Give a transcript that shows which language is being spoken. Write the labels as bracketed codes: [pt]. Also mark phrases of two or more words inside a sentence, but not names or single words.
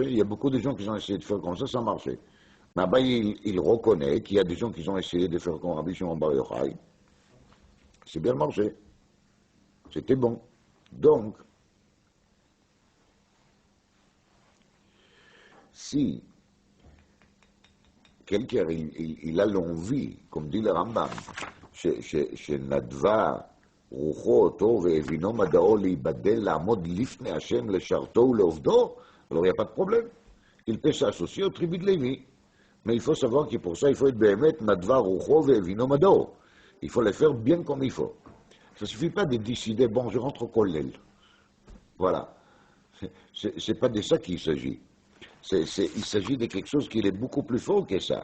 [fr] Il y a beaucoup de gens qui ont essayé de faire comme ça a marché. Mais ben, il reconnaît qu'il y a des gens qui ont essayé de faire comme Rabbi Shimon Bar Yochai. C'est bien marché. C'était bon. Donc, si quelqu'un il a l'envie, comme dit le Rambam, [he] שנדבה רוחו אותו והבינו מדעו להיבדל לעמוד לפני השם לשרתו ולעובדו, [fr] alors il n'y a pas de problème. Il peut s'associer au tribu de Lévi. Mais il faut savoir que pour ça, il faut être béhémet, [he] נדבה רוחו והבינו מדעו. [fr] Il faut le faire bien comme il faut. Ça ne suffit pas de décider, bon, je rentre au kollel. Voilà. C'est pas de ça qu'il s'agit. Il s'agit de quelque chose qui est beaucoup plus fort que ça.